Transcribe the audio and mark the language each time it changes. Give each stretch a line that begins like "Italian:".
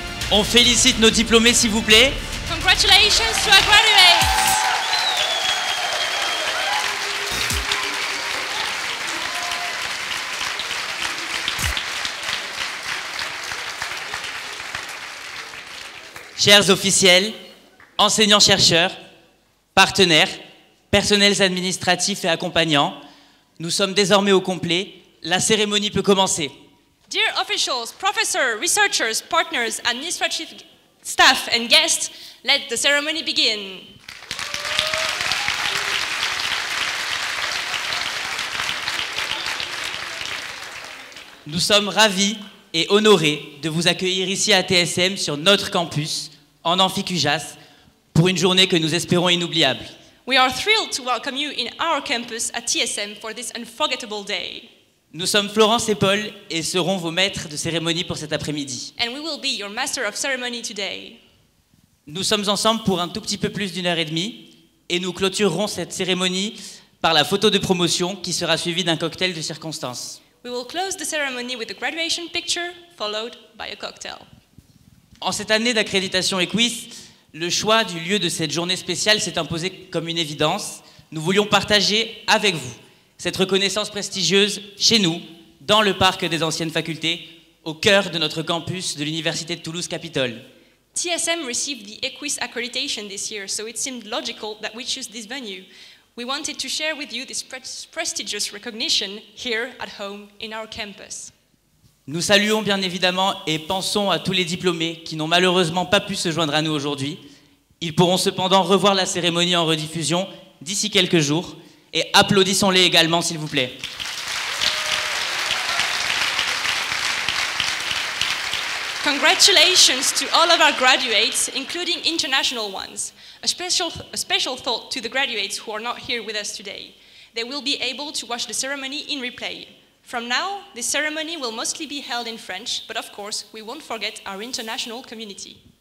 French: On félicite nos diplômés, s'il vous plaît.
English: Congratulations to our graduates.
French: Chers officiels, enseignants-chercheurs, partenaires, personnels administratifs et accompagnants, nous sommes désormais au complet. La cérémonie peut commencer.
English: Dear officials, professors, researchers, partners, administrative staff and guests, let the ceremony begin.
French: Nous sommes ravis et honorés de vous accueillir ici à TSM sur notre campus, en Amphicujas, pour une journée que nous espérons inoubliable.
English: We are thrilled to welcome you in our campus at TSM for this unforgettable day.
French: Nous sommes Florence et Paul et serons vos maîtres de cérémonie pour cet après-midi.
English: And we will be your master of ceremony today.
French: Nous sommes ensemble pour un tout petit peu plus d'1h30 et nous clôturerons cette cérémonie par la photo de promotion qui sera suivie d'un cocktail de circonstances.
English: We will close the ceremony with a graduation picture, followed by a cocktail.
French: En cette année d'accréditation EQUIS, le choix du lieu de cette journée spéciale s'est imposé comme une évidence. Nous voulions partager avec vous cette reconnaissance prestigieuse chez nous, dans le parc des anciennes facultés, au cœur de notre campus de l'Université de Toulouse-Capitole.
English: TSM received the EQUIS accreditation this year, so it seemed logical that we choose this venue. We wanted to share with you this prestigious recognition here at home in our campus.
French: Nous saluons bien évidemment et pensons à tous les diplômés qui n'ont malheureusement pas pu se joindre à nous aujourd'hui. Ils pourront cependant revoir la cérémonie en rediffusion d'ici quelques jours et applaudissons-les également s'il vous plaît.
English: Congratulations to all of our graduates, including international ones. A special thought to the graduates who are not here with us today. They will be able to watch the ceremony in replay. From now, this ceremony will mostly be held in French, but of course, we won't forget our international community.